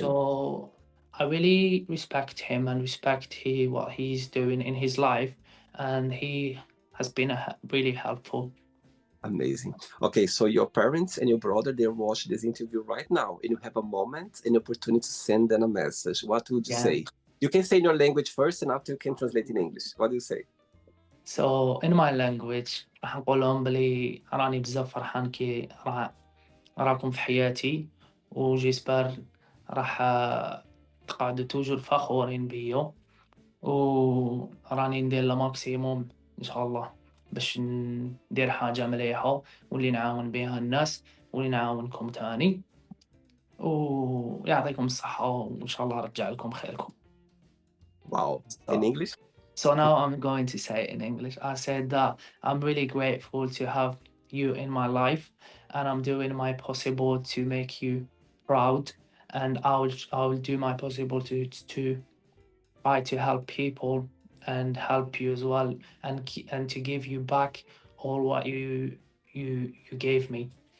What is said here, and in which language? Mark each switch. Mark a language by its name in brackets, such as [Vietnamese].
[English] so I really respect him and respect what he's doing in his life, and he has been really helpful. Amazing. Okay, so your parents and your brother, they watch this interview right now, and you have a moment and opportunity to send them a message. What would you Yeah. say? You can say in your language first, and after you can translate in English. What do you say? So in my language [Arabic] راح نقول لهم بلي راني بزاف فرحان كي راكم في حياتي، وجيسبر راح تقعدوا توجور فخورين بيا، وراني ندير الماكسيموم ان شاء الله باش ندير حاجة مليحة واللي نعاون بها الناس واللي نعاونكم تاني. ويعطيكم الصحة وإن شاء الله رجع لكم خيركم. [English] Wow. In So, English? so now I'm going to say it in English. I said that I'm really grateful to have you in my life, and I'm doing my possible to make you proud, and I will do my possible to try to help people and help you as well, and to give you back all what you gave me.